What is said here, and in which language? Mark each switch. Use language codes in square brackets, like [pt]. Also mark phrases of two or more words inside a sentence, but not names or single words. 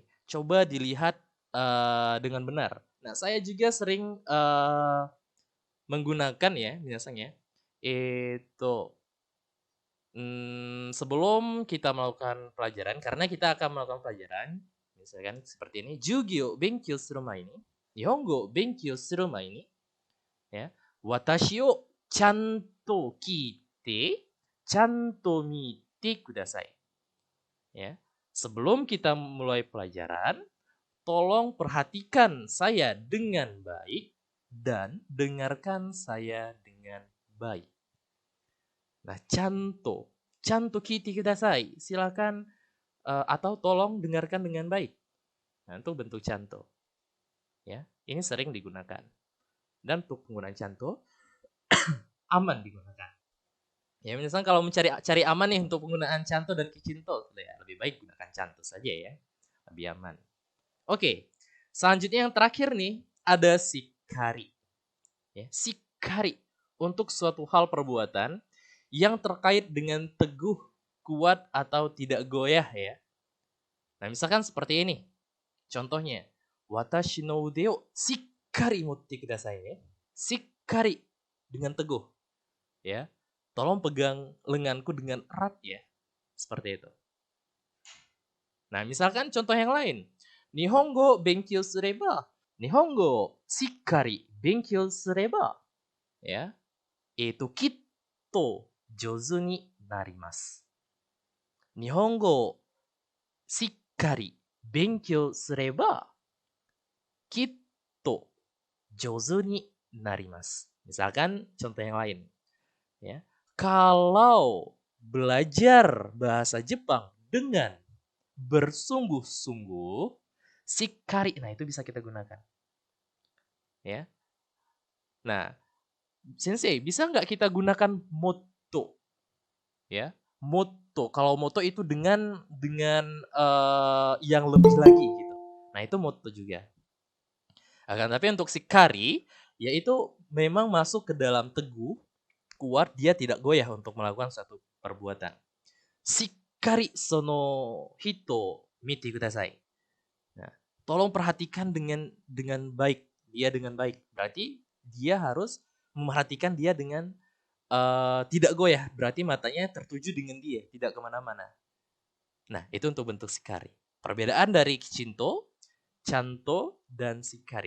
[id] Coba dilihat dengan benar. Nah, saya juga sering menggunakan ya, biasanya itu sebelum kita melakukan pelajaran, karena kita akan melakukan pelajaran, misalkan seperti ini, [ja] 授業 勉強する前に、日本語 勉強する前に, ya, 私を ちゃんと 聞いて、ちゃんと 見て ください. [id] Ya. Sebelum kita mulai pelajaran, tolong perhatikan saya dengan baik dan dengarkan saya dengan baik. Nah, [ja] ちゃんと聞いてください. [id] Silakan atau tolong dengarkan dengan baik. Nah, untuk bentuk chanto. Ya, ini sering digunakan. Dan untuk penggunaan chanto aman digunakan. Ya, misalnya kalau cari aman nih untuk penggunaan chanto dan kichinto, ya lebih baik gunakan chanto saja ya. Lebih aman. Oke. Selanjutnya yang terakhir nih ada shikari. Ya, shikari untuk suatu hal perbuatan yang terkait dengan teguh, kuat atau tidak goyah ya. Nah, misalkan seperti ini. Contohnya, [ja] 私の腕をしっかり持ってください ya. [id] Shikkari dengan teguh. Ya. Tolong pegang lenganku dengan erat ya. Seperti itu. Nah, misalkan contoh yang lain. [ja] 日本語勉強すれば、日本語しっかり勉強すれば, [id] ya, itu [ja] きっと上手になります. 日本語しっかり勉強すれば、きっと上手になります. [id] Misalkan contoh yang lain, ya. Kalau belajar bahasa Jepang dengan bersungguh-sungguh, shikari, nah itu bisa kita gunakan. Ya. Nah, Sensei, bisa nggak kita gunakan motto? Ya, motto. Kalau motto itu dengan yang lebih lagi gitu. Nah, itu motto juga. Akan tapi untuk shikari, yaitu memang masuk ke dalam teguh, kuat, dia tidak goyah untuk melakukan suatu perbuatan. [ja] しっかりその人見てください. [id] Nah, tolong perhatikan dengan baik, dia dengan baik. Berarti dia harus memperhatikan dia dengan tidak goyah. Berarti matanya tertuju dengan dia, tidak kemana-mana. Nah, itu untuk bentuk shikari. Perbedaan dari Kichinto, Chanto, dan shikari.